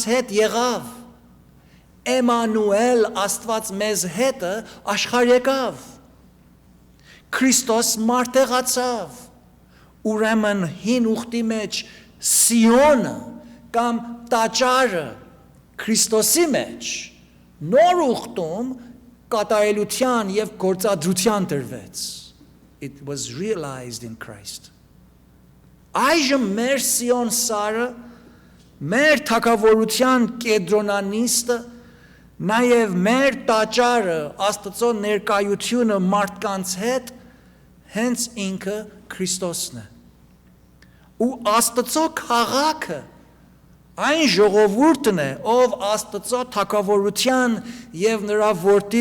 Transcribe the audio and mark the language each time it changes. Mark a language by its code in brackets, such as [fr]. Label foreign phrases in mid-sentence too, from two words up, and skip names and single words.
[hy] հետ եղավ, Էմանուել Աստված մեզ հետը աշխարհ եկավ, Քրիստոս մարդեղացավ, ուրեմն հին ուխտի մեջ Սիոնը կամ տաճարը Քրիստոսի մեջ նոր ուխտում կատարելության եւ գործադրության դրվեց. [en] It was realized in Christ. [hy] Այժմ մեր Սիոն սարը, մեր թագավորության կեդրոնանիստը, նաև մեր տաճարը, Աստծո ներկայությունը մարդկանց հետ, հենց ինքը Քրիստոսն է։ Ու Աստծո քաղաքը այն ժողովուրդն է, ով Աստծո թագավորության եւ նրա որդի